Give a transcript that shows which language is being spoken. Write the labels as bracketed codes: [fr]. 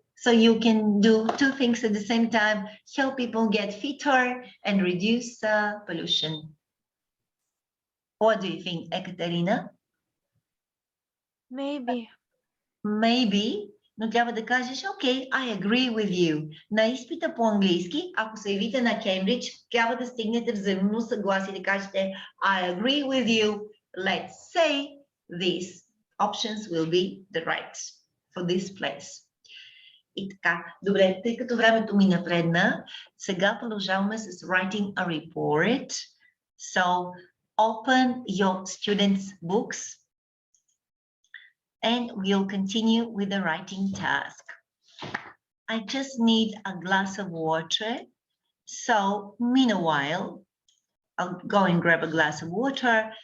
[en] So you can do two things at the same time, help people get fitter and reduce pollution. What do you think, Ekaterina? Maybe. Maybe, [bg] но трябва да кажеш, [en] okay, I agree with you. [bg] На изпита по английски, ако се явите на Кембридж, трябва да стигнете взаимно съгласие, да кажете, [en] I agree with you. Let's say these options will be the right for this place. [bg] И така, добре, тъй като времето ми напредна, сега продължаваме с [en] writing a report. So, open your students' books and we'll continue with the writing task. I just need a glass of water. So, meanwhile, I'll go and grab a glass of water.